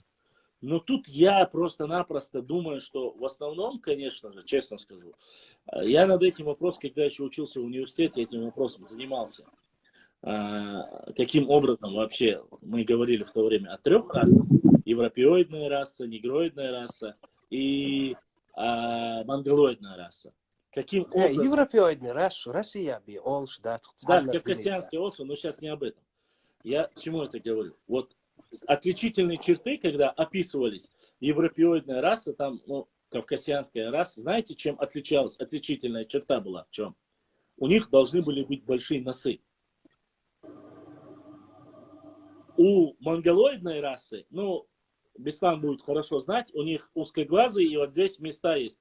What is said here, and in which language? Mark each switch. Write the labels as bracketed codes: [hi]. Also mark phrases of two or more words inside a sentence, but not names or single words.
[ru] Но тут я просто-напросто думаю, что в основном, конечно же, честно скажу, я над этим вопросом, когда еще учился в университете, этим вопросом занимался. Каким образом вообще мы говорили в то время о 3 расах. Европеоидная раса, негроидная раса и монголоидная раса. Каким образом... Европеоидная раса, Россия би олш, да. Да, кавказианский олш, но сейчас не об этом. Я к чему это говорю? Вот отличительные черты, когда описывались европеоидная раса, там, кавказианская раса, знаете, чем отличалась? Отличительная черта была в чем? У них должны были быть большие носы. У монголоидной расы, Беслан будет хорошо знать, у них узкоглазые, и вот здесь места есть.